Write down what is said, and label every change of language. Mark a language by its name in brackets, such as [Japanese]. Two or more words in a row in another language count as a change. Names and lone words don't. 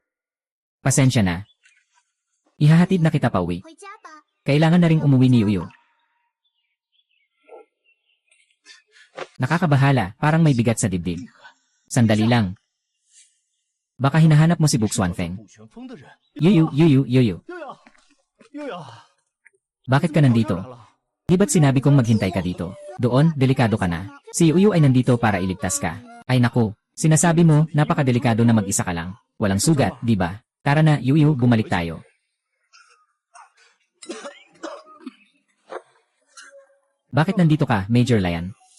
[Filipino] Pasensya na. Ihahatid na kita pauwi. [Chinese] 回家吧。 [Filipino] Kailangan na ring umuwi ni Yuyu. Nakakabahala, parang may bigat sa dibdib. Sandali lang. Baka hinahanap mo si Buxuanfeng. [Chinese] 不旋风的人。 [Filipino] Yuyu, Yuyu, Yuyu. [Chinese] 悠悠， [Filipino] Bakit ka nandito? [Chinese] 我又来了 [Filipino] Di ba't sinabi kong maghintay ka dito? Doon, delikado ka na. Si Yuyu ay nandito para iligtas ka. Ay naku, sinasabi mo, napakadelikado na mag-isa ka lang. Walang sugat, di ba? Tara na, Yuyu, bumalik tayo. Bakit nandito ka, Major Lion?